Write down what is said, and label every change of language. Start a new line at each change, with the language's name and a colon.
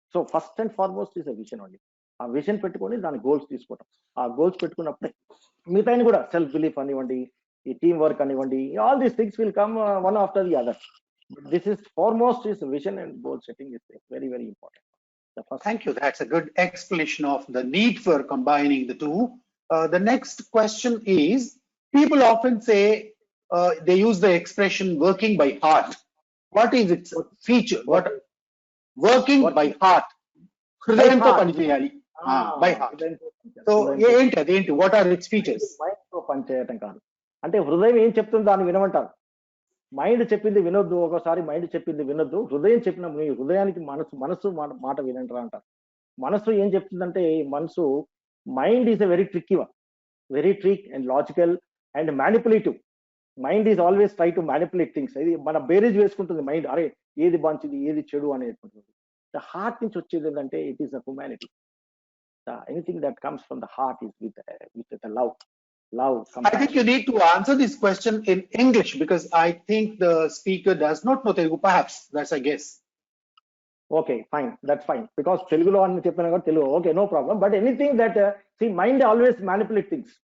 Telugu: So first and foremost is a vision అండి. ఆ vision పెట్టుకొని దాని గోల్స్ తీసుకోవటం. ఆ గోల్స్ పెట్టుకున్నప్పుడే మిగతా కూడా సెల్ఫ్ బిలీఫ్ అనివ్వండి, ఈ team work అనివ్వండి,
English: All these things will come one after the other. This is foremost is vision and goal setting is very very important. Thank you. That's a good explanation of the need for combining the two. The next question is, people often say, they use the expression working by heart. What is its feature? What working by heart? హృదయంతో heart.
Telugu: పని చేయాలి.
English: By heart.
Telugu: So హృదయంతో. ఏంటి అదేంటి?
English: What are its features?
Telugu: Mind తో పని చేయటం కాదు. అంటే హృదయం ఏం చెప్తుందో దాన్ని వినమంటారు. మైండ్ చెప్పింది వినొద్దు, ఒకసారి మైండ్ చెప్పింది వినొద్దు. హృదయం చెప్పిన మీ హృదయానికి మనసు మాట వినంటారా అంటారు. మనసు ఏం చెప్తుందంటే,
English: మనసు mind is a very tricky one, very trick and logical and manipulative. Mind is always try to manipulate things.
Telugu: ఇది మన బేరేజ్ వేసుకుంటుంది మైండ్, అరే ఏది మంచిది ఏది చెడు అనేటువంటిది.
English: the heart
Telugu: నుంచి వచ్చేది ఏంటంటే
English: It is a humanity. Anything that comes from the heart is with the love. I think you need to answer this question in English because I think the speaker does not know Telugu. Perhaps that's a guess. Okay, fine, that's fine. Because Telugu
Telugu: అని చెప్పినా కూడా Telugu,
English: okay, no problem. But anything that see, mind always manipulate things.